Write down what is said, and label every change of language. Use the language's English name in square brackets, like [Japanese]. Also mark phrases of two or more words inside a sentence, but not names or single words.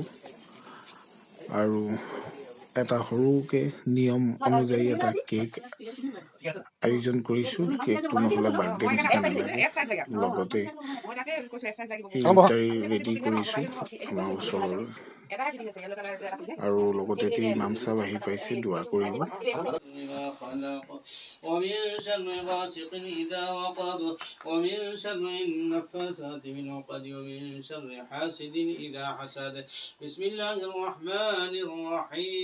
[Assamese] আৰু এটা সৰুকৈ নিয়ম অনুযায়ী এটা কেক আয়োজন কৰিছোঁ। কেকটো নহ'লে বাৰ্থডে নিচিনা নালাগে। লগতে এই ইফতাৰী ৰেডি কৰিছোঁ আমাৰ ওচৰৰ, আৰু লগতে ইমাম চাহেব আহি পাইছে, দোৱা কৰিব। [Arabic] ومن شر غاسق إذا وقب ومن شر النفاثات في العقد ومن شر حاسد إذا حسد بسم الله الرحمن الرحيم